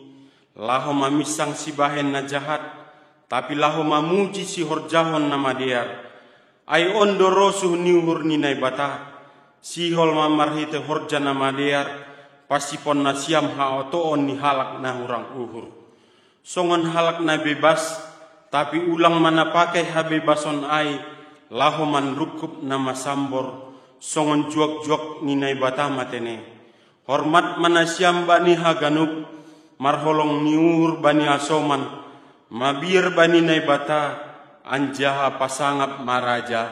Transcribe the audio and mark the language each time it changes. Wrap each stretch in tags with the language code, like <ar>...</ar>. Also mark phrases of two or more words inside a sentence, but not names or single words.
<bts>Laho mamisang si bahen na jahat. Tapi laho mamuji si horjahon na madear. Ay ondorosuh ni uhur ni naibata. Si hol mamarhite horja na madear. Pasipon na siam haotoon ni halak na hurang uhur. Songon halak na bebas, tapi ulang mana pakai habebason ai, laho man rukup na masambor, songon juak-juak ni naibata matene. Hormat mana siam bani haganup, marholong niur bani asoman, mabir bani naibata, anjaha pasangap maraja.</bts>